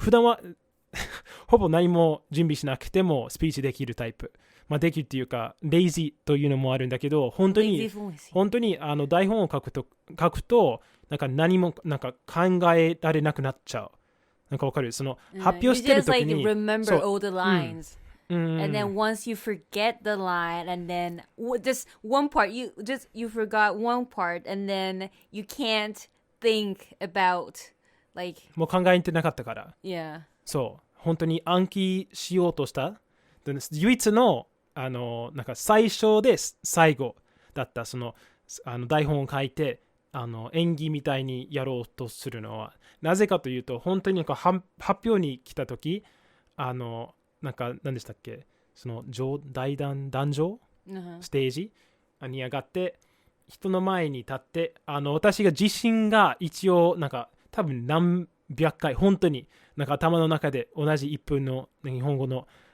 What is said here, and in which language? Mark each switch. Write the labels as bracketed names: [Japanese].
[Japanese] 普段はほぼ何も準備しなくてもスピーチできるタイプ。できるっていうか、レイジーというのもあるんだけど、本当に台本を書くと、なんか何もなんか考えられなくなっちゃう。なんかわかる？その発表してるときに、 [English] You just like remember all the lines. And then once you forget the line, and then just one part, you forgot one part, and then you can't think about like [Japanese] もう考えてなかったから。 [English] Yeah. [Japanese] そう、本当に暗記しようとした。唯一のなんか最初で最後だった。その台本を書いて演技みたいにやろうとするのはなぜかというと、本当になんか発表に来た時なんか何でしたっけ、その壇上、ステージに上がって人の前に立って、私が自身が一応なんか多分何百回本当になんか頭の中で同じ1分の日本語の